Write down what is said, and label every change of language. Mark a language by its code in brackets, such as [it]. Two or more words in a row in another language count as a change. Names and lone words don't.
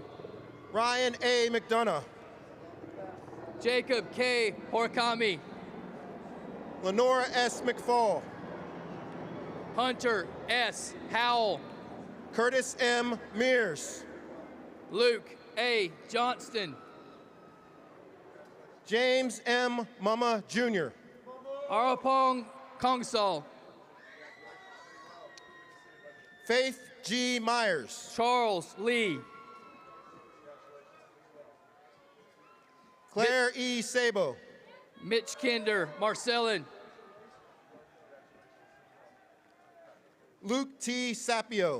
[en] Ryan A. McDonough. Jacob K. Horkami. Lenora S. McFall. Hunter S. Howell. Curtis M. Mears. Luke A. Johnston. James M. Mama Jr. Arapong Kongsal. Faith G. Myers. Charles Lee. Claire E. Sabo. Mitch Kinder Marcellin. Luke T. Sapio.